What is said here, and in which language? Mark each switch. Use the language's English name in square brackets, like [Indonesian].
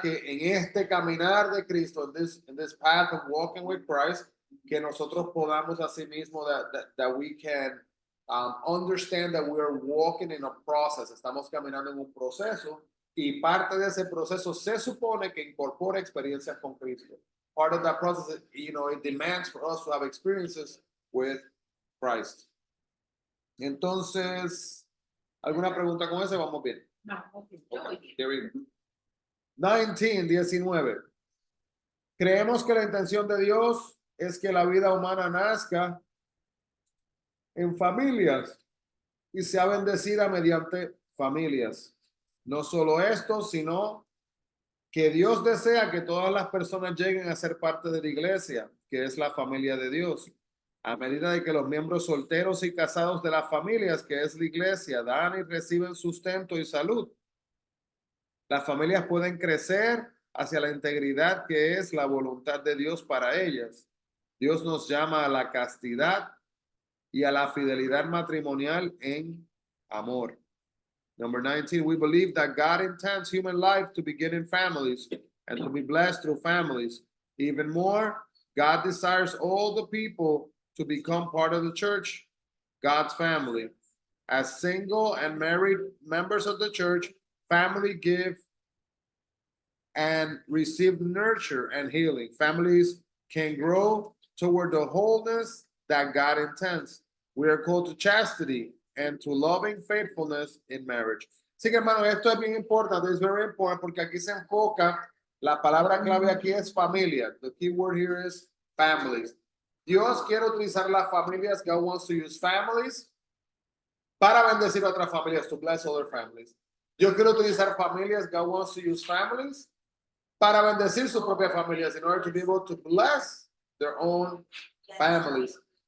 [Spanish] Que en este caminar de Cristo, [English] in this path of walking with Christ, [Spanish] que nosotros podamos asimismo [English] that we can understand that we are walking in a process. [Spanish] Estamos caminando en un proceso. Y parte de ese proceso se supone que incorpora experiencias con Cristo. [English] Part of that process, it demands for us to have experiences with Christ. [Spanish] Entonces, ¿alguna pregunta con eso? Vamos bien. No, okay, yo voy bien. [English] There we go. 19. [Spanish] Creemos que la intención de Dios es que la vida humana nazca en familias y sea bendecida mediante familias. No solo esto, sino que Dios desea que todas las personas lleguen a ser parte de la iglesia, que es la familia de Dios. A medida de que los miembros solteros y casados de las familias, que es la iglesia, dan y reciben sustento y salud, las familias pueden crecer hacia la integridad que es la voluntad de Dios para ellas. Dios nos llama a la castidad y a la fidelidad matrimonial en amor. [English] Number 19, we believe that God intends human life to begin in families and to be blessed through families. Even more, God desires all the people to become part of the church, God's family. As single and married members of the church, family give and receive nurture and healing. Families can grow toward the wholeness that God intends. We are called to chastity and to loving faithfulness in marriage. [Spanish] Así que, hermano, esto es bien importante, es [English] very important, [Spanish] porque aquí se enfoca, la palabra clave aquí es familia. [English] The key word here is families. [Spanish] Dios quiere utilizar las familias, [English] God wants to use families [Spanish] para bendecir a otras familias, [English] to bless other families. [Spanish] Dios quiere utilizar familias, [English] God wants to use families [Spanish] para bendecir sus propias familias [English] in order to be able to bless their own families.